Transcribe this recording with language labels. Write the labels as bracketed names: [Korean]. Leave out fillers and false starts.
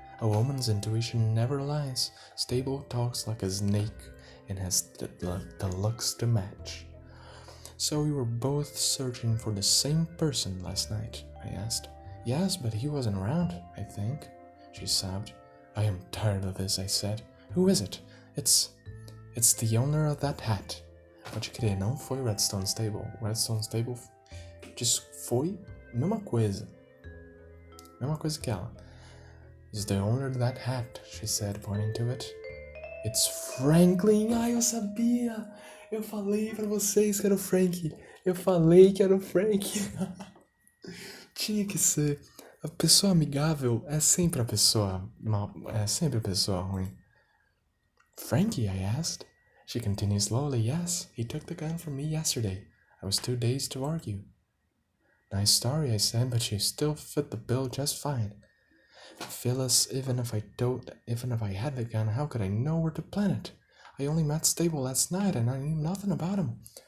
[English] A woman's intuition never lies. Stable talks like a snake and has the looks to match. So we were both searching for the same person last night, I asked. Yes, but he wasn't around, I think, she sobbed. I am tired of this, I said. Who is it? It's the owner of that hat. [Portuguese] Pode crer, não foi Redstone Stable. Redstone Stable just foi mesma coisa que ela. [English] It's the owner of that hat, she said, pointing to it. It's Franklin! [Portuguese] Ai, eu sabia! Eu falei pra vocês que era o Frank. Eu falei que era o Frank. Tinha que ser. A pessoa amigável é sempre a pessoa mal, é sempre a pessoa ruim. [English] Frankie, I asked. She continued slowly. Yes, he took the gun from me yesterday. I was too dazed to argue. Nice story, I said, but she still fit the bill just fine. Phyllis, even if I had the gun, how could I know where to plant it? I only met Stable last night and I knew nothing about him.